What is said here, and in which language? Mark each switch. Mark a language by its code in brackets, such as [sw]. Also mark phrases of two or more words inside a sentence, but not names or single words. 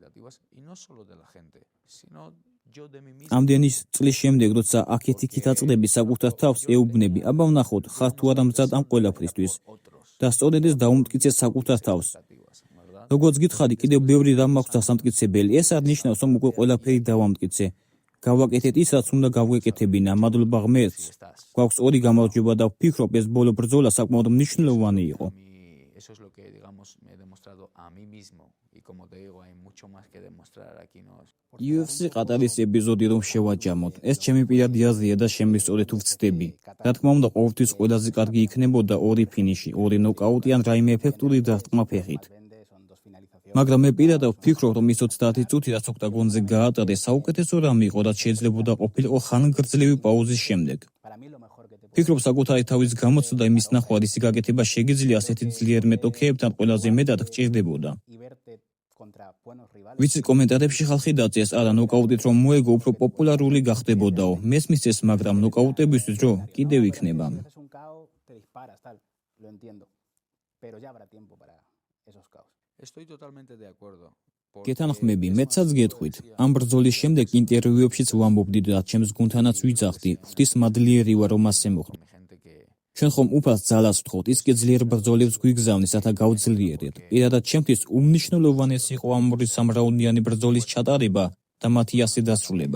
[ka] ამდენი წლის შემდეგ, როცა აქეთ-იქით აწდები საკუთარ თავს ეუბნები, აბა ვნახოთ, ხარ თუ არა მზად ამ ყველაფრისთვის და სწორედ ეს დაუმტკიცე საკუთარ თავს. როგორც გითხარი, კიდევ ბევრი რამ მაქვს დასამტკიცებელი. ეს არ ნიშნავს, რომ უკვე ყველაფერი დავამტკიცე. გავაკეთეთ ის, რაც უნდა გავეკეთებინა. მადლობა ღმერთს. გვაქვს ორი გამარჯვება და ვფიქრობ, ეს ბოლო ბრძოლა საკმაოდ მნიშვნელოვანი იყო. [es] Eso es lo que, digamos, me he demostrado a mí mismo. Y como te digo, hay mucho más que demostrar aquí, ¿no? [ka] UFC ყატარის ეპიზოდი რომ შევაჯამოთ. ეს ჩემი პირადი აზრია და შემისწორეთ ვცდები. რა თქმა უნდა, ყოველთვის ყველაზე კარგი იქნებოდა ორი ფინიში, ორი ნოკაუტი ან რაიმე ეფექტური დარტყმა ფეხით. მაგრამ მე პირადად ვფიქრობ, რომ ის 30 წუთი, რაც ოქტაგონზე გაატარეს, საუკეთესო რამე იყო, რაც შეიძლებოდა ყოფილიყო ხანგრძლივი პაუზის შემდეგ. ფიქრობ, საკუთარი თავის გამოცდა და იმის ნახვა, რისი გაკეთება შეგიძლია ასეთი ძლიერ მეტოქეებთან ყველაზე მეტად გჭირდებოდა. ვიცი, კომენტარებში ხალხი დაწეს, არა, ნოკაუტით რომ მოეგო, უფრო პოპულარული გახდებოდაო. მესმის ეს, მაგრამ ნოკაუტებისთვის დრო კიდევ იქნება. [es] Estoy totalmente de acuerdo. [ka] გეთანხმები, მეცაც გეტყვით. ამ ბრძოლის შემდეგ ინტერვიუებშიც ვამბობდი და ჩემს გუნდთანაც ვიძახდი. ღვთისმადლიერი ვარ, რომ ასე მოხდა. ჩვენ ხომ უფალს ძალას ვთხოვთ, ის კი ძლიერ ბრძოლებს გვიგზავნის, რათა გავძლიერდეთ. პირადად ჩემთვის უმნიშვნელოვანესი იყო ამ ორი სამრაუნდიანი ბრძოლის ჩატარება და მათი ასე დასრულება.